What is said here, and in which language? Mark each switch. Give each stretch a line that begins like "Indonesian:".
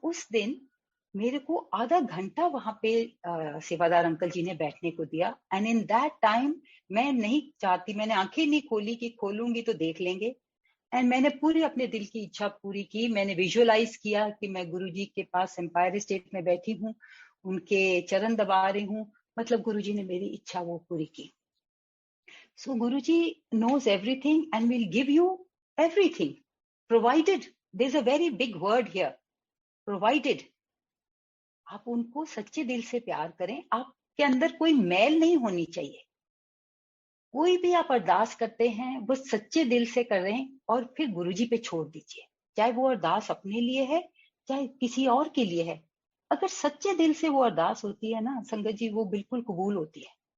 Hindi: उस दिन मेरे को आधा घंटा वहां पे सेवादार अंकल जी ने बैठने को दिया,
English: and in that time
Hindi: मैं नहीं चाहती, मैंने आंखें नहीं खोली कि खोलूंगी तो देख लेंगे, एंड मैंने पूरी अपने दिल की इच्छा पूरी की। मैंने विजुअलाइज किया कि मैं गुरुजी के पास एम्पायर स्टेट में बैठी हूँ, उनके चरण दबा रही हूँ, मतलब गुरुजी ने मेरी इच्छा वो पूरी की।
English: Guruji knows everything and will give you everything, provided, there's a very big word here, provided
Hindi: आप उनको सच्चे दिल से प्यार करें। आपके अंदर कोई मैल नहीं होनी चाहिए। कोई भी आप अरदास करते हैं वो सच्चे दिल से करें और फिर गुरुजी पे छोड़ दीजिए, चाहे वो अरदास अपने लिए है चाहे किसी और के लिए है। अगर सच्चे दिल से वो अरदास होती है ना संगत जी, वो बिल्कुल कबूल होती है।